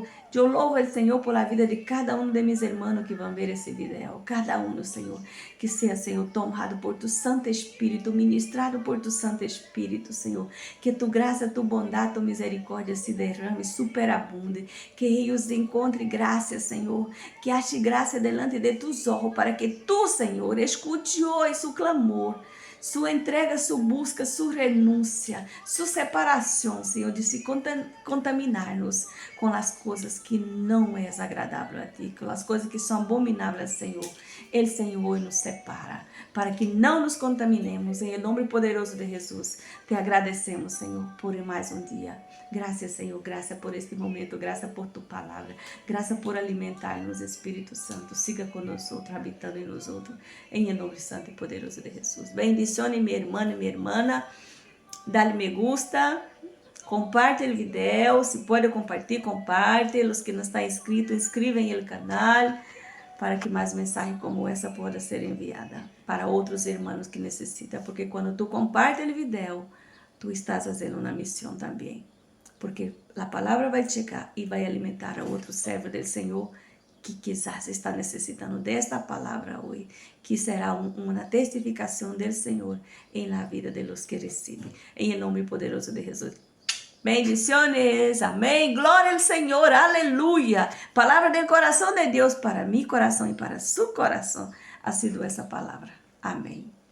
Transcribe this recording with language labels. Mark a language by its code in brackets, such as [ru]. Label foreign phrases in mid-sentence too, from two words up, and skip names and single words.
[pt] Eu louvo o Senhor por a vida de cada um de meus irmãos que vão ver esse vídeo. Cada um, Senhor. Que seja, Senhor, tomado por tu Santo Espírito, ministrado por tu Santo Espírito, Senhor. Que tu graça, tu bondade, tu misericórdia se derrame, superabunde. Que eles encontrem graça, Senhor. Que ache graça [es] delante de tus [pt] olhos, para que tu, Senhor, escute hoje su clamor, sua entrega, sua busca, sua renúncia, sua separação, Senhor, de se contaminar-nos com as coisas que não é agradável a Ti, com as coisas que são abomináveis, Senhor. Ele, Senhor, nos separa, para que não nos contaminemos. Em nome poderoso de Jesus, te agradecemos, Senhor, por mais um dia. Graças, Senhor, graça por este momento, graça por tu palavra, graça por alimentar-nos, Espírito Santo. Siga conosco, habitando em nós outros, em nome santo e poderoso de Jesus. [es] Bendito mencione mi hermana, dale me gusta, comparte el video, si puede compartir, comparte. Los que no están inscritos, [pt] inscrevam [es] en el canal [pt] para que mais mensagens como essa possa ser enviada para outros irmãos que necessitam. Porque quando tu compartes o vídeo, tu estás fazendo uma missão também. Porque a palavra vai chegar e vai alimentar a outro servo do Senhor que quizás está necessitando desta palavra hoje, que será uma testificação do Senhor em [es] la vida de los [pt] que recebem. Em nome poderoso de Jesus. [es] Bendiciones, amén, gloria al Señor, aleluya. Palabra del corazón de Dios para mi corazón y para su corazón ha sido esa palabra. Amén.